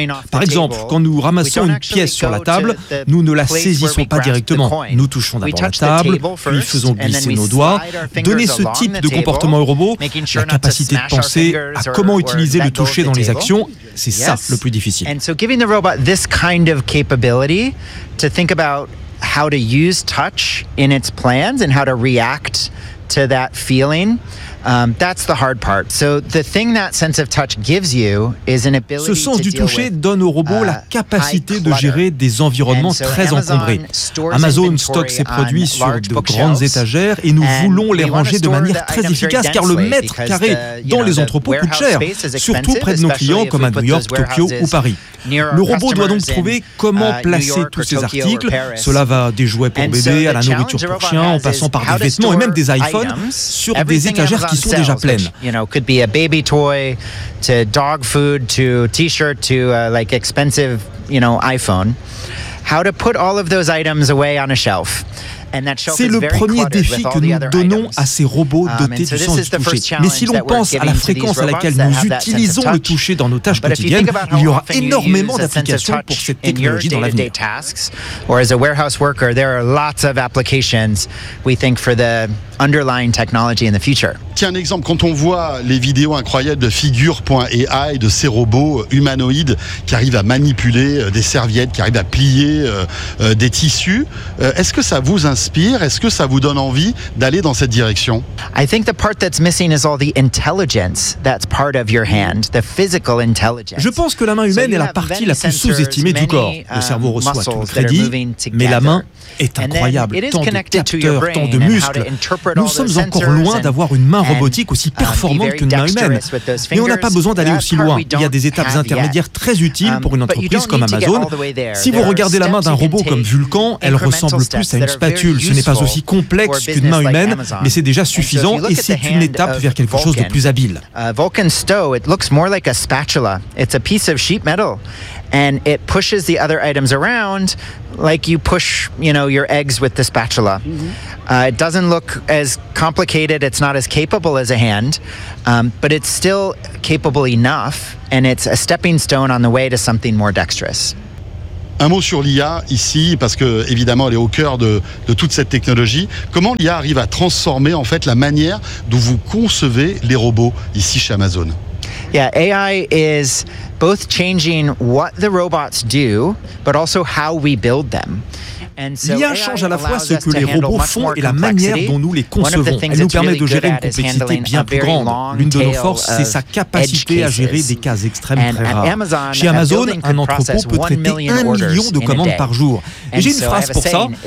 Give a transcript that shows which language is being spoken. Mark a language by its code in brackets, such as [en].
[fr] Par exemple, quand nous ramassons une pièce sur la table, nous ne la saisissons pas directement. Nous touchons d'abord la table, puis faisons glisser nos doigts. Donner ce type de comportement au robot, la capacité de penser à comment utiliser le toucher dans les actions, c'est ça le plus difficile. [en] And so giving the robot this kind of capability to think about how to use touch in its plans and how to react to that feeling, that's the hard part. So the thing that sense of touch gives you is an ability to deal with. [fr] Ce sens du toucher donne au robot la capacité de gérer des environnements très encombrés. Amazon stocke ses produits sur de grandes étagères et nous voulons les ranger de manière très efficace car le mètre carré dans les entrepôts coûte cher, surtout près de nos clients comme à New York, Tokyo ou Paris. Le robot doit donc trouver comment placer tous ces articles. Cela va des jouets pour bébés à la nourriture pour chiens, en passant par des vêtements et même des iPhones sur des étagères qui sont déjà pleines. [en] You know, could be a baby toy to dog food to t-shirt to like expensive, you know, iPhone. How to put all of those items away on a shelf. [fr] C'est le premier défi que nous donnons à ces robots dotés du sens du toucher. Mais si l'on pense à la fréquence à laquelle nous utilisons le toucher dans nos tâches quotidiennes, il y aura énormément d'applications pour cette technologie dans l'avenir. [en] Or as a warehouse worker, there are lots of applications we think for the underlying technology in the future. [fr] Tiens, un exemple, quand on voit les vidéos incroyables de Figure.ai, de ces robots humanoïdes qui arrivent à manipuler des serviettes, qui arrivent à plier des tissus, est-ce que ça vous inspire? Est-ce que ça vous donne envie d'aller dans cette direction? [en] I think the part that's missing is all the intelligence that's part of your hand, the physical intelligence. [fr] Je pense que la main humaine est la partie la plus sous-estimée du corps. Le cerveau reçoit tout le crédit, mais la main est incroyable. Tant de capteurs, tant de muscles. Nous sommes encore loin d'avoir une main robotique aussi performante qu'une main humaine. Mais on n'a pas besoin d'aller aussi loin. Il y a des étapes intermédiaires très utiles pour une entreprise comme Amazon. Si vous regardez la main d'un robot comme Vulcan, elle ressemble plus à une spatule. Ce n'est pas aussi complexe qu'une main humaine, mais c'est déjà suffisant et c'est une étape vers quelque chose de plus habile. [en] Vulcan Stowe, it looks more like a spatula. It's a piece of sheet metal. and it pushes the other items around like you push, you know, your eggs with the spatula. Mm-hmm. It doesn't look as complicated. It's not as capable as a hand, but it's still capable enough, and it's a stepping stone on the way to something more dexterous. [fr] Un mot sur l'IA ici, parce que évidemment elle est au cœur de toute cette technologie. Comment l'IA arrive à transformer en fait la manière dont vous concevez les robots ici chez Amazon? [en] Yeah, AI is both changing what the robots do, but also how we build them. [fr] L'IA change à la fois ce que les robots font et la manière dont nous les concevons. Elle nous permet de gérer une complexité bien plus grande. L'une de nos forces, c'est sa capacité à gérer des cas extrêmes très rares. Chez Amazon, un entrepôt peut traiter 1 million de commandes par jour. Et j'ai une phrase pour ça.